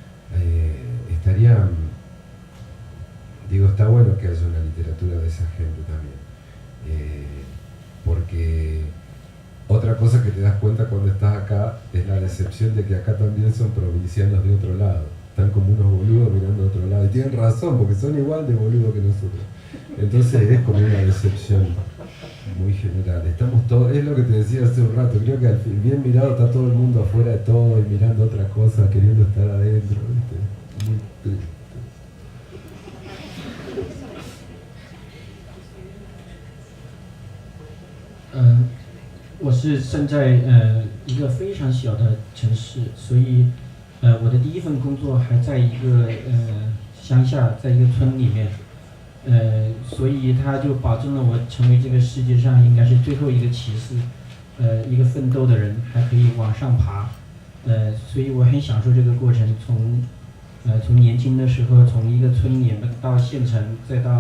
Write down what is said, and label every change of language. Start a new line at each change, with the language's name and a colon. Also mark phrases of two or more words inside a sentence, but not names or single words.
Spanish: Digo, está bueno que haya una literatura de esa gente también, porque otra cosa que te das cuenta cuando estás acá es la decepción de que acá también son provincianos de otro lado, están como unos boludos mirando a otro lado, y tienen razón, porque son igual de boludos que nosotros, entonces es como una decepción muy general. Estamos todos, es lo que te decía hace un rato, creo que al fin, bien mirado está todo el mundo afuera de todo y mirando otra cosa, queriendo estar adentro, ¿viste? Muy triste.
Chinese: 我是生在一个非常小的城市，所以我的第一份工作还在一个乡下，在一个村里面，所以他就保证了我成为这个世界上应该是最后一个骑士，一个奋斗的人，还可以往上爬，所以我很享受这个过程，从年轻的时候从一个村里到县城，再